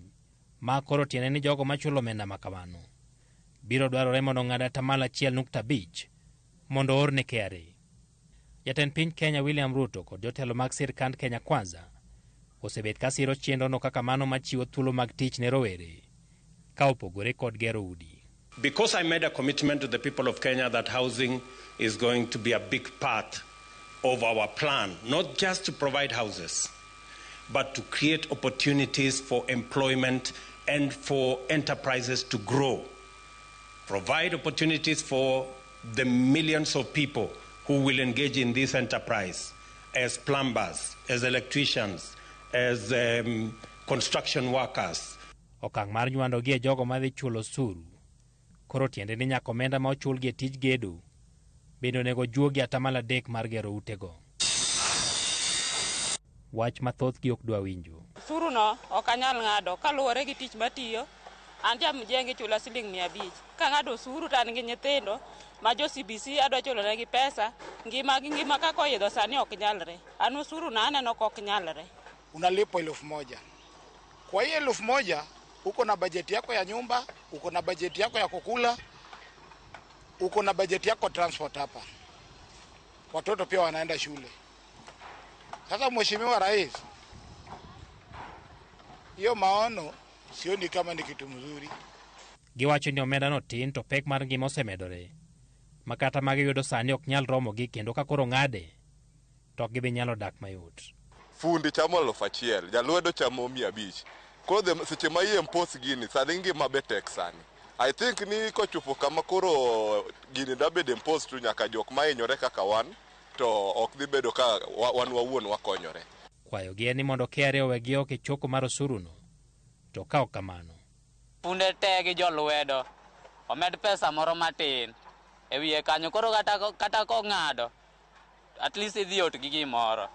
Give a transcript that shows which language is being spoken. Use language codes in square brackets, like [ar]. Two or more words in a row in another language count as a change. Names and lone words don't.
[luo] Ma koro tiene ni jogo machulo omenda makamano biro dwarore mondo ng'ad 1.5% mondo orne KRA. Jatend piny Kenya William Ruto kod jotelo mag sirkand Kenya Kwanza osebet ka siro chenro no kaka mano machiwo thuolo mag tich ne rowere ka opogore kod gero udi. [en] Because I made a commitment to the people of Kenya that housing is going to be a big part of our plan, not just to provide houses, but to create opportunities for employment and for enterprises to grow. Provide opportunities for the millions of people who will engage in this enterprise as plumbers, as electricians, as construction workers. [luo] Okang' mar nywando gi jogo madhi chulo osuru koro tiende ni nyaka omenda ma ochul gi tij gedo bendo nego juogi 3% mar gero utego. Wach mathoth gi ok dwa winjo. Osuru no ok anyal ng'ado kaluwore gi tich matiyo. An jamjenge chula siling 500. Ka ng'ado osuru tan gi nyithindo ma jo CBC adwa chulo negi pesa, ngima kako yedho sani ok nyalre. An osuru na aneno ok nyalre. [sw] Unalipo 1,000. Kwa hiyo 1,000 uko na bajeti yako ya nyumba, uko na bajeti yako ya kukula, uko na bajeti yako transport hapa. Watoto pia wanaenda shule. Sasa Mheshimiwa Rais, hiyo maono sioni kama ni kitu mzuri. [luo] Giwacho ni omenda no tin to pek mar ngima osemedore. Makata magi yudo sani ok nyal romo gi kendo ka koro ng'ade to gibi nyalo dak mayot. Fundi chamo 1,000, jalwedo chamo 500. Koro seche ma iye mpos gini sani ngima betek sani. [en] I think [luo] ni kochupo kama koro gini dabede mpos tu nyaka jok ma hinyore kaka wan to ok dhi bedo ka wan wawuon wakonyore. Kwayo gi ni mondo KRA owegi oko choko mar osuru no to ka ok kamano. Funde te gi jo lwedo omed pesa moro matin e wiye kanyo koro kata ko ng'ado [en] at least [luo] idhi ot gi gimoro.